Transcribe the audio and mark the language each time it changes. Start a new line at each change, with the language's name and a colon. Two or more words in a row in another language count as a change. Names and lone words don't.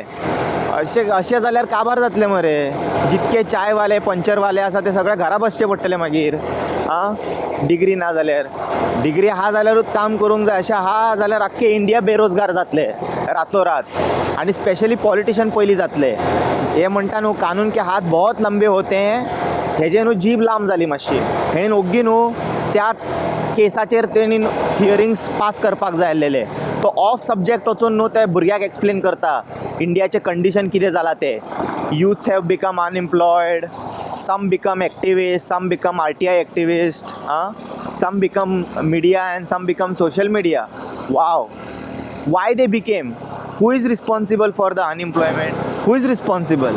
Konkani: अशें जाल्यार काबार जातलें मरे. जितके चायवाले पंचरवाले आसा ते सगळे घरा बसचे पडटले मागीर. डिग्री ना जाल्यार, डिग्री आहा जाल्यारूच काम करूंक जाय. अशें आहा जाल्यार आख्खे इंडिया बेरोजगार जातले रातोरात. आनी
English: specially politician
Konkani: पयलीं जातले. हे म्हणटा न्हू
Hindi: कानून के हात बहुत लंबे होते हैं,
Konkani: हेजे न्हू जीब लांब जाली मातशी. हेणेन ओग्गी न्हू त्या केसाचेर तेणी
English: hearings pass
Konkani: करपाक जाय आसलेले. तो
English: off subject
Konkani: वचून न्हू ते भुरग्याक एक्सप्लेन करता इंडियाचें कंडिशन कितें जालां तें.
English: youths have become unemployed, some become activists, some become RTI activists, some become media and some become social media. Wow. Why they became? Who is responsible for the unemployment? Who is responsible?